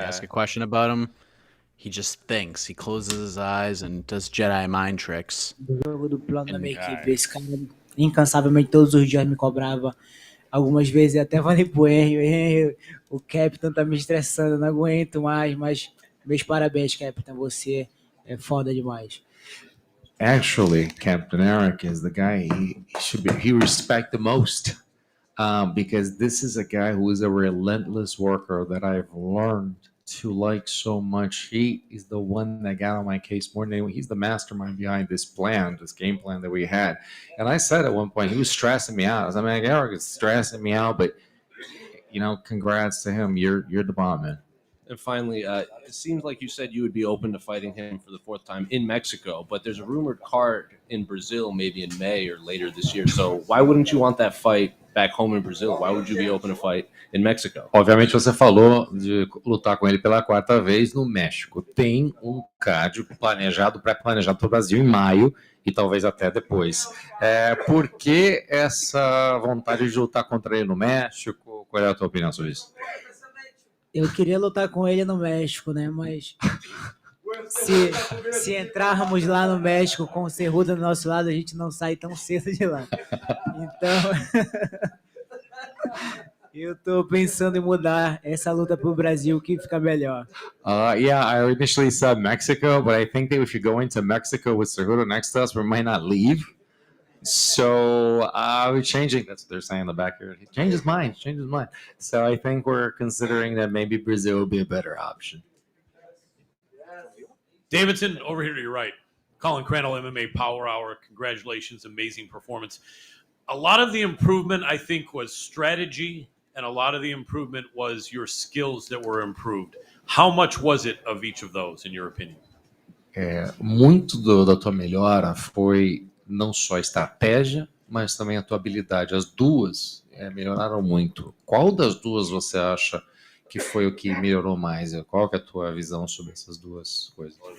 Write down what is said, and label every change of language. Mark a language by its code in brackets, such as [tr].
[en] You ask a question about him, he just thinks. He closes his eyes and does Jedi mind tricks. [pt] Do jogo do plano da minha equipe. Esse cara incansavelmente todos os dias me cobrava. Algumas vezes até falei pro Henry, o Captain tá me estressando, não aguento mais, mas meus parabéns, Captain, você é foda demais. [en] Actually, Captain Eric is the guy he respect the most. Because this is a guy who is a relentless worker that I've learned to like so much. He is the one that got on my case more than anyone. He's the mastermind behind this game plan that we had. And I said at one point, he was stressing me out. I was like, Eric is stressing me out, but congrats to him. You're the bomb, man. And finally, it seems like you said you would be open to fighting him for the 4th time in Mexico, but there's a rumored card in Brazil maybe in May or later this year. So why wouldn't you want that fight back home in Brazil? Why would you be open to fight in Mexico? [pt] Obviamente você falou de lutar com ele pela 4ª vez no México. Tem um card pré-planejado para o Brasil em maio e talvez até depois. Por que essa vontade de lutar contra ele no México? Qual é a tua opinião sobre isso? Eu queria lutar com ele no México, né? Mas se entrarmos lá no México com o Cerrudo do nosso lado, a gente não sai tão cedo de lá. Então, eu tô pensando em mudar essa luta pro Brasil, que fica melhor. [en] Yeah, I initially said Mexico, but I think that if you go into Mexico with Cerrudo next to us, we might not leave. So we're changing. That's what they're saying in the back here. He changed his mind. So I think we're considering that maybe Brazil would be a better option. Davidson, over here to your right. Colin Crandall, MMA Power Hour. Congratulations. Amazing performance. A lot of the improvement, I think, was strategy, and a lot of the improvement was your skills that were improved. How much was it of each of those, in your opinion? [pt] Muito da tua melhora foi não só a estratégia, mas também a tua habilidade. As duas melhoraram muito. Qual das duas você acha que foi o que melhorou mais? Qual que é a tua visão sobre essas duas coisas?